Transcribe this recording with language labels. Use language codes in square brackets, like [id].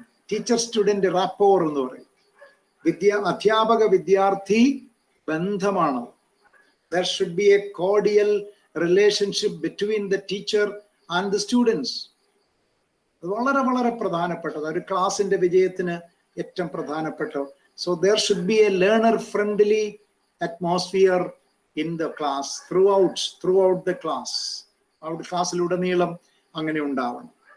[en] teacher student rapport [ml] എന്ന് പറയും. അധ്യാപക വിദ്യാർത്ഥി ബന്ധമാണ്. [en] There should be a cordial relationship between the teacher and the students. [ml] അത് വളരെ പ്രധാനപ്പെട്ടത്, ഒരു ക്ലാസിന്റെ വിജയത്തിന് ഏറ്റവും പ്രധാനപ്പെട്ട. [en] So there should be a learner friendly atmosphere in the class throughout the class. [ml] അവിടെ ക്ലാസ്സിലുടനീളം അങ്ങനെ ഉണ്ടാവണം.